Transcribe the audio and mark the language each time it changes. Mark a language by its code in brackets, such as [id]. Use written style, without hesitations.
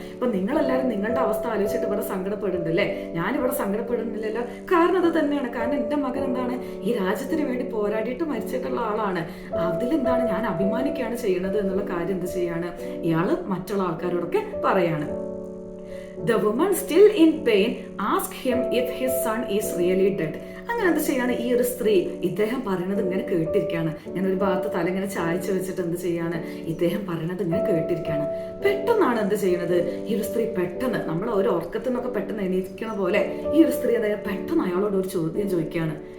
[ml] ഇപ്പൊ നിങ്ങളെല്ലാവരും നിങ്ങളുടെ അവസ്ഥ ആലോചിച്ചിട്ട് ഇവിടെ സങ്കടപ്പെടുന്നുണ്ട് അല്ലേ, ഞാനിവിടെ സങ്കടപ്പെടുന്നില്ലല്ലോ. കാരണം അത് തന്നെയാണ്, കാരണം എൻ്റെ മകൻ എന്താണ്, ഈ രാജ്യത്തിന് വേണ്ടി പോരാടിയിട്ട് മരിച്ചിട്ടുള്ള ആളാണ്. അതിലെന്താണ്, ഞാൻ അഭിമാനിക്കുകയാണ് ചെയ്യുന്നത് എന്നുള്ള കാര്യം എന്ത് ചെയ്യാണ് ഇയാള് മറ്റുള്ള ആൾക്കാരോടൊക്കെ പറയാണ്. [en] The woman still in pain asked him if his son is really dead. [ml] അങ്ങനെ എന്ത് ചെയ്യാണ് ഈ ഒരു സ്ത്രീ, ഇദ്ദേഹം പറയുന്നത് ഇങ്ങനെ കേട്ടിരിക്കുകയാണ്. ഞാൻ ഒരു ഭാഗത്ത് തല ഇങ്ങനെ ചായച്ചു വെച്ചിട്ട് എന്ത് ചെയ്യാണ്, ഇദ്ദേഹം പറയുന്നത് ഇങ്ങനെ കേട്ടിരിക്കുകയാണ്. പെട്ടെന്നാണ് എന്ത് ചെയ്യുന്നത്, ഈ ഒരു സ്ത്രീ പെട്ടെന്ന്, നമ്മൾ ഒരു ഉറക്കത്തിൽ നിന്നൊക്കെ പെട്ടെന്ന് എണീക്കുന്ന പോലെ ഈ ഒരു സ്ത്രീ എന്തായാലും പെട്ടെന്ന് അയാളോട് ഒരു ചോദ്യം ചോദിക്കുകയാണ്.